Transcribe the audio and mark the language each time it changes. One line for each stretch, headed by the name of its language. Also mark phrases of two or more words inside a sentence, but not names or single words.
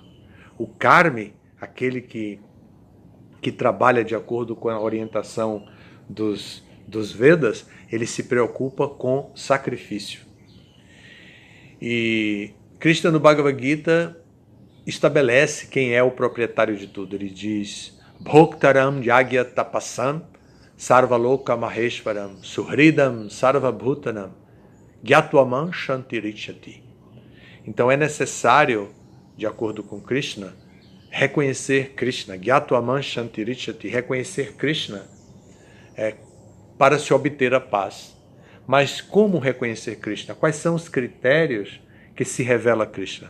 Portuguese: O karmi, aquele que trabalha de acordo com a orientação dos Vedas, ele se preocupa com sacrifício. E Krishna no Bhagavad Gita estabelece quem é o proprietário de tudo. Ele diz:
Sanskrit: भोक्तारम् यज्ञ तपसाम् सर्वलोक महेश्वरम् सुहृदम् सर्वभूतानाम् ज्ञात्वमाम् शान्तिरृच्छति.
Portuguese: Então é necessário, de acordo com Krishna, reconhecer Krishna,
Sanskrit: ज्ञात्वमाम् शान्तिरृच्छति,
Portuguese: reconhecer Krishna para se obter a paz. Mas como reconhecer Krishna? Quais são os critérios que se revela Krishna?